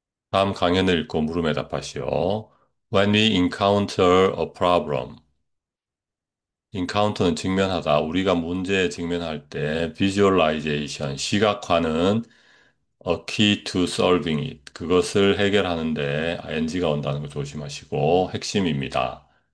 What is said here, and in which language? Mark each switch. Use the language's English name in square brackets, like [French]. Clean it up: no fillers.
[Korean] 다음 강연을 읽고 물음에 답하시오. [English] When we encounter a problem. [Korean] encounter는 직면하다. 우리가 문제에 직면할 때 visualization, 시각화는 [English] a key to solving it. [Korean] 그것을 해결하는데 ing가 온다는 거 조심하시고 핵심입니다.